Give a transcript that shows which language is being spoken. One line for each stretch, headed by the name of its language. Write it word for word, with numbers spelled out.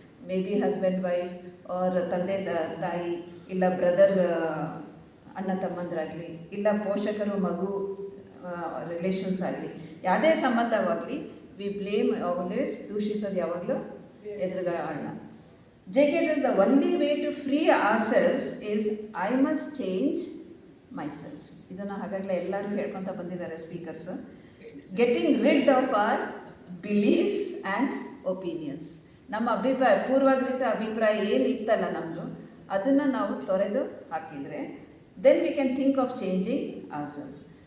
English: may be husband wife, or
Kannada: ತಂದೆ ತಾಯಿ, ಇಲ್ಲ ಬ್ರದರ್ ಅಣ್ಣ ತಮ್ಮಂದರಾಗಲಿ, ಇಲ್ಲ ಪೋಷಕರು ಮಗು ರಿಲೇಷನ್ಸ್ ಆಗಲಿ, ಯಾವುದೇ ಸಂಬಂಧವಾಗಲಿ,
English: we blame always,
Kannada: ದೂಷಿಸೋದು ಯಾವಾಗಲೂ ಎದುರುಗಳನ್ನ.
English: J K tells the only way to free ourselves is I must change myself.
Kannada: ಇದನ್ನು ಹಾಗಾಗಲೇ ಎಲ್ಲರೂ ಹೇಳ್ಕೊತ ಬಂದಿದ್ದಾರೆ speakers.
English: Getting rid of our beliefs and opinions.
Kannada: ನಮ್ಮ ಅಭಿಪ್ರಾಯ, ಪೂರ್ವಾಗ್ರಹಿತ ಅಭಿಪ್ರಾಯ ಏನಿತ್ತಲ್ಲ ನಮ್ಮದು, ಅದನ್ನು ನಾವು ತೊರೆದು ಹಾಕಿದರೆ
English: Then we can think of changing answers.